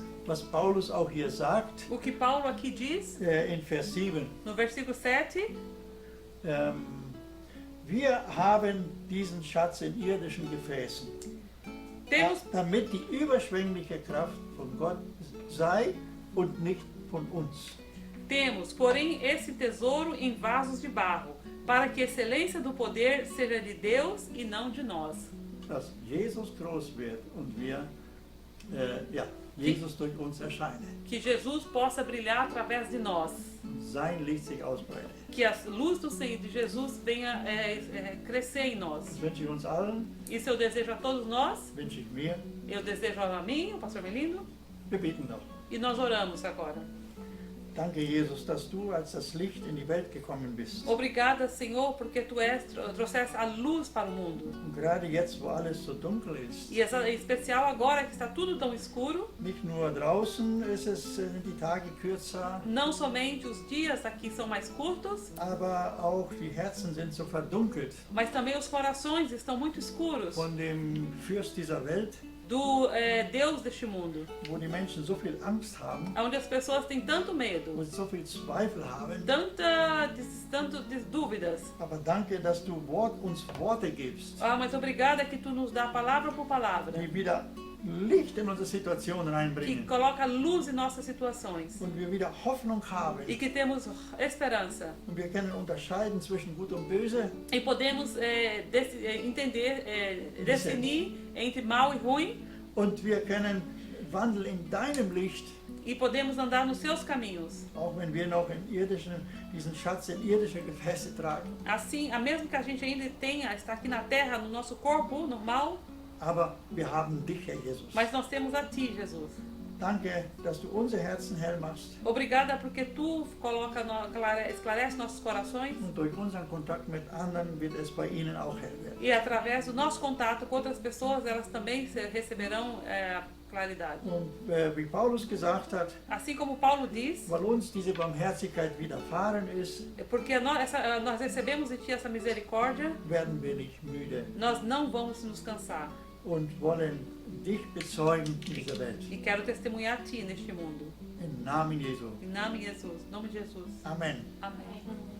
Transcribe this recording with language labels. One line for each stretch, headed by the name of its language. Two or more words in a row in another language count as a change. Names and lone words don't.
German: was Paulus auch hier sagt,
Portuguese: o que Paulo aqui diz
German: in Vers 7,
Portuguese: no versículo 7,
German: wir haben diesen Schatz in irdischen Gefäßen,
Portuguese: temos,
German: damit die überschwängliche Kraft von Gott sei und nicht von uns.
Portuguese: porém, esse tesouro em vasos de barro, para que a excelência do poder seja de Deus e não de nós.
German: Dass Jesus groß wird und wir, Jesus durch uns erscheinen,
Portuguese: Que Jesus possa brilhar através de nós.
German: sein Licht sich ausbreitet.
Portuguese: Que a luz do Senhor de Jesus venha crescer em nós.
German: Das wünsche ich uns allen,
Portuguese: Isso eu desejo a todos nós,
German: wünsche ich mir.
Portuguese: eu desejo a mim, o pastor Melino,
German: Wir beten noch.
Portuguese: e nós oramos agora.
German: Danke, Jesus, dass du als das Licht in die Welt gekommen bist.
Portuguese: Obrigada, Senhor, porque tu trouxeste a luz para o mundo.
German: Und gerade jetzt, wo alles so dunkel ist,
Portuguese: E em especial agora que está tudo tão escuro,
German: nicht nur draußen sind die Tage kürzer,
Portuguese: não somente os dias aqui são mais curtos,
German: aber auch die Herzen sind so verdunkelt
Portuguese: mas também os corações estão muito escuros
German: von dem Fürst dieser Welt,
Portuguese: do Deus deste mundo,
German: wo die Menschen so viel Angst haben
Portuguese: onde as pessoas têm tanto medo,
German: und so viel Zweifel haben.
Portuguese: tanto dúvidas.
German: Aber danke, dass du uns Worte gibst,
Portuguese: Mas obrigada que tu nos dá palavra por palavra,
German: die wieder Licht in unsere Situation
Portuguese: que
German: reinbringen
Portuguese: coloca luz em nossas situações
German: und wir wieder Hoffnung haben
Portuguese: e que temos esperança
German: und wir können unterscheiden zwischen Gut und Böse
Portuguese: e podemos entender, definir entre mal e ruim
German: und wir können wandeln in deinem Licht,
Portuguese: e podemos andar nos seus caminhos.
German: auch wenn wir noch diesen Schatz in irdische Gefäße tragen.
Portuguese: Assim, mesmo que a gente ainda está aqui na terra, no nosso corpo normal,
German: Aber wir haben dich, Herr Jesus.
Portuguese: mas nós temos a Ti, Jesus.
German: Danke, dass du unser Herzen hell machst
Portuguese: Obrigada porque Tu esclarece nossos corações
German: und durch unseren Kontakt mit anderen wird es bei ihnen auch hell werden.
Portuguese: e através do nosso contato com outras pessoas, elas também receberão claridade.
German: Und wie Paulus gesagt hat,
Portuguese: Assim como Paulo diz,
German: weil uns diese Barmherzigkeit widerfahren ist,
Portuguese: porque nós recebemos de Ti essa misericórdia,
German: werden wir nicht müde
Portuguese: nós não vamos nos cansar.
German: und wollen dich bezeugen in dieser Welt.
Portuguese: E quero testemunhar a Ti neste mundo.
German: Im Namen Jesu.
Portuguese: Em nome de Jesus. Em nome de Jesus.
German: Amen.
Portuguese: Amém.